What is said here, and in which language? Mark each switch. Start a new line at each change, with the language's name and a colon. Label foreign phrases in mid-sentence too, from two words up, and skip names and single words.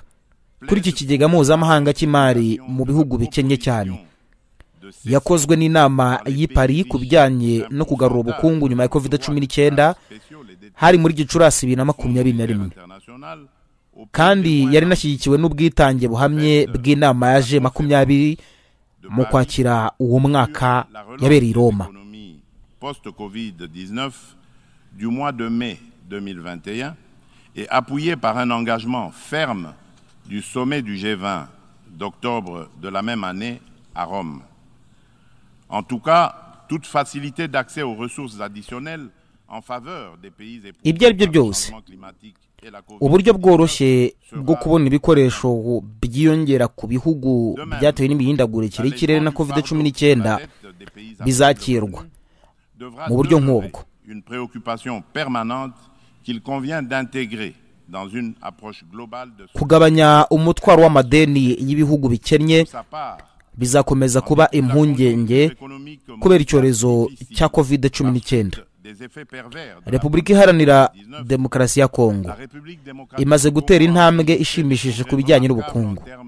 Kinyarwanda: Kuri iki kigega mpuzamahanga cy'imari mu bihugu bikennye cyane yakozwe n'inama y'i Paris ku bijyanye no kugarura ubukungu nyuma ya COVID-19 hari muri Gicurasi 2021, kandi yari nashyigikiwe n'ubwitange buhamye bw'inama ya G20 mu kwakira uwo mwaka yabereye i Roma.
French: Post-Covid-19 du mois de mai 2021 et appuyé par un engagement ferme du sommet du G20 d'octobre de la même année à Rome. En tout cas, toute facilité d'accès aux ressources additionnelles en faveur des pays éprouvés par le changement climatique et la COVID.
Kinyarwanda: Uburyo bworoshye bwo kubona ibikoresho byiyongera ku bihugu byatewe n'imihindagurikire y'ikirere na COVID-19 bizakirwa mu buryo nk'ubwo.
French: Une préoccupation permanente qu'il convient d'intégrer dans une approche globale de
Kinyarwanda: kugabanya umutwaro w'amadeni y'ibihugu bikennye bizakomeza kuba impungenge kubera icyorezo cya COVID-19. Repubulika Iharanira Demokarasi ya Kongo imaze gutera intambwe ishimishije ku bijyanye n'ubukungu.